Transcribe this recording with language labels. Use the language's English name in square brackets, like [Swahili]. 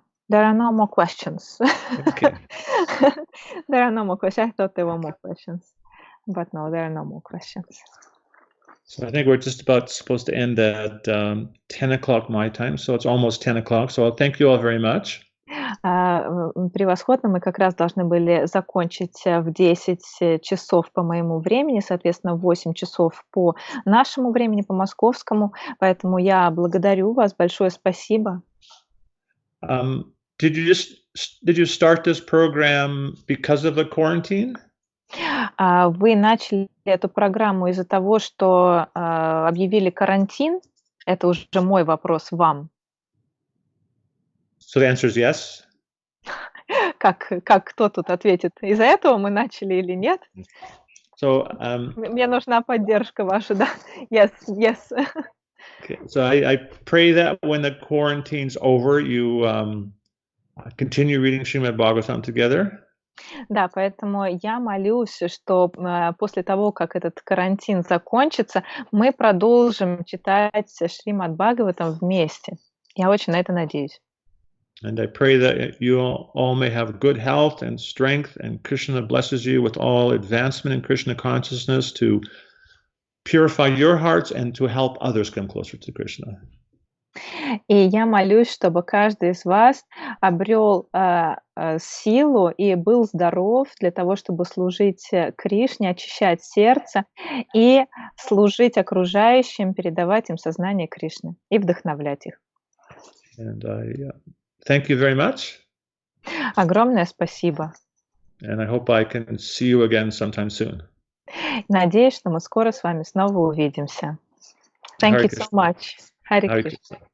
[English] There are no more questions. Okay. There are no more questions. I thought there were more questions, but no, there are no more questions. So I think we're just about supposed to end at 10 o'clock my time, so it's almost 10 o'clock. So I'll thank you all very much. [Russian] Превосходно. Мы как раз должны были закончить в 10 часов по моему времени, соответственно, в 8 часов по нашему времени, по московскому. Поэтому я благодарю вас. Большое спасибо. [English] Did you start this program because of the quarantine? [Russian] Вы начали эту программу из-за того, что объявили карантин? Это уже мой вопрос вам. [English] So the answer is yes. [Russian] Как кто тут ответит? Из-за этого мы начали или нет? [English] So [Russian] Мне нужна поддержка ваша, да? [English] Yes. okay. So I pray that when the quarantine's over, you continue reading Шримад Бхагаватам together. [Russian] Да, поэтому я молюсь, что после того, как этот карантин закончится, мы продолжим читать Шримад Бхагаватам вместе. Я очень на это надеюсь. [English] And I pray that you all may have good health and strength, and Krishna blesses you with all advancement in Krishna consciousness to purify your hearts and to help others come closer to Krishna. [Russian] И я молюсь, чтобы каждый из вас обрел силу и был здоров для того, чтобы служить Кришне, очищать сердце и служить окружающим, передавать им сознание Кришны и вдохновлять их. [English] And I thank you very much. [Russian] Огромное спасибо. [English] And I hope I can see you again sometime soon. [Russian] Надеюсь, что мы скоро с вами снова увидимся. [English] Thank you so much. [Russian] Hare Krishna.